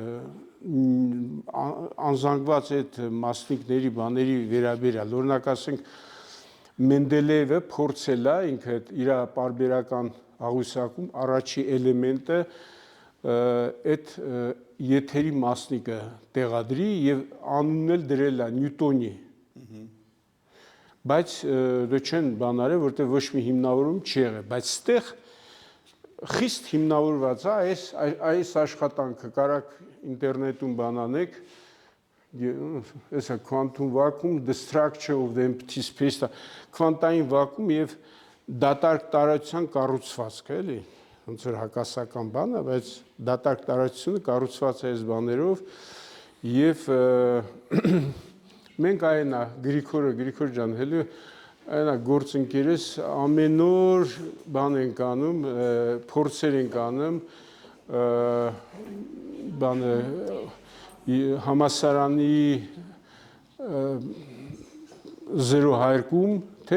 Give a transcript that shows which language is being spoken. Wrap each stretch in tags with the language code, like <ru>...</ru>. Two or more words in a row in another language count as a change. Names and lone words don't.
<hy>անզանգված այդ մասնիկների բաների վերաբերյալ։ Օրինակ ասենք Մենդելեևը փորձել է ինքը իր պարբերական աղյուսակում առաջի էլեմենտը այդ եթերի մասնիկը տեղադրի եւ անունն էլ դրել է Նյուտոնի։ Բայց դա չեն բանարել, որտեղ ոչ մի հիմնավորում չի եղել, բայց ստեղ խիստ հիմնավորված է այս աշխատանքը, կարակ ինտերնետում բանանեք, էսա</hy> <en>quantum vacuum, the structure of the empty space,</en> <hy>քվանտային վակուում եւ դատարկ տարածության կառուցվածքը, էլի, ոնց որ հակասական բան է, բայց դատարկ տարածությունը կառուցված է այս բաներով եւ մենք այնա Գրիգոր ջան, հələ այնա գործընկերս ամեն օր բան ենք անում, փորձեր ենք անում, բանը համասարանի 0 հարկում, թե</hy>